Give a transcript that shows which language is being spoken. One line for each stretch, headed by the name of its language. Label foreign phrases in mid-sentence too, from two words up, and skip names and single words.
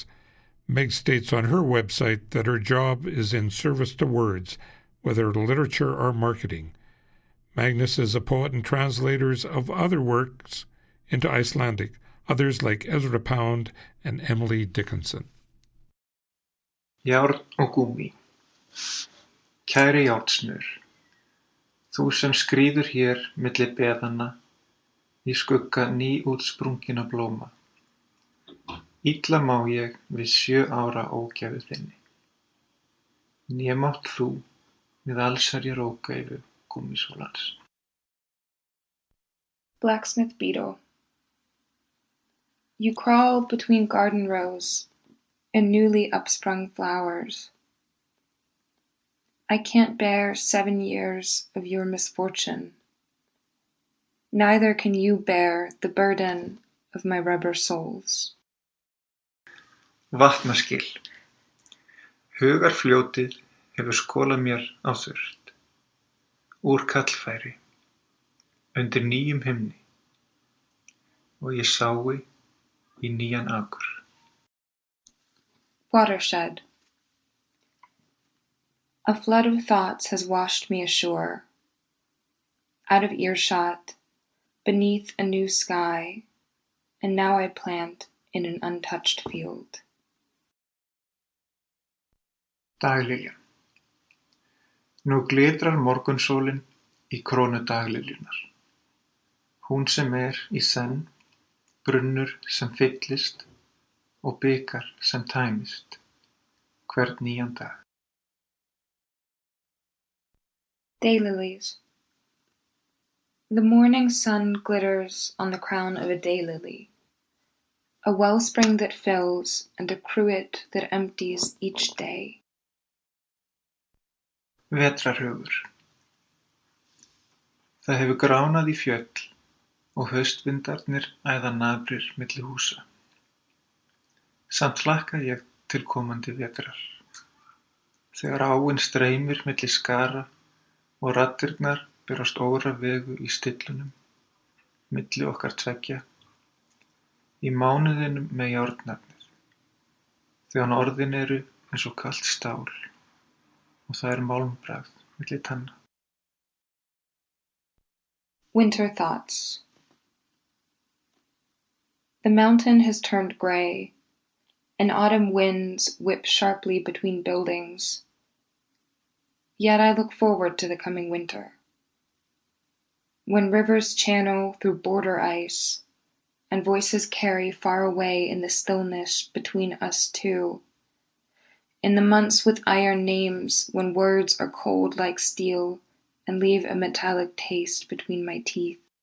English: Meg states on her website that her job is in service to words, whether literature or marketing. Magnus is a poet and translator of other works into Icelandic, others like Ezra Pound and Emily Dickinson.
Icelandic: Járn og gúmmí. Kæri járnsnör, þú sem skríður hér milli beðanna í skugga nýútsprunginna blóma. Illa má ég við 7 ára ógæfu þinni. Né mátt þú við allsherjar ógæfu gúmmísólans.
English: Blacksmith Beetle. You crawl between garden rows and newly upsprung flowers. I can't bear 7 years of your misfortune. Neither can you bear the burden of my rubber soles.
Icelandic: Vatnaskil. Hugarfljótið hefur skolað mér á þurrt. Úr kallfæri, undir nýjum himni, og ég sái í nýjan akur.
English: Watershed. A flood of thoughts has washed me ashore, out of earshot, beneath a new sky, and now I plant in an untouched field.
Icelandic: Daglilja. Nú glitrar morgunsólin í krónu dagliljunar. Hún sem í senn, brunnur sem fyllist og bikar sem tæmist, hvern nýjan dag.
English: Daylilies. The morning sun glitters on the crown of a daylily, a wellspring that fills and a cruet that empties each day.
Icelandic: Vetrarhugur. Það hefur gránað í fjöll og haustvindarnir æða nafrir milli húsa. Samt hlakka ég til komandi vetrar. Þegar áin streymir milli skara og raddirnar berast óra vegu í stillunum, milli okkar tveggja, í mánuðinum með járnnafnið, þegar orðin eru eins og kalt stál og það málmbragð milli tanna.
English: Winter thoughts. The mountain has turned gray, and autumn winds whip sharply between buildings. Yet I look forward to the coming winter, when rivers channel through border ice, and voices carry far away in the stillness between us two, in the months with iron names when words are cold like steel and leave a metallic taste between my teeth.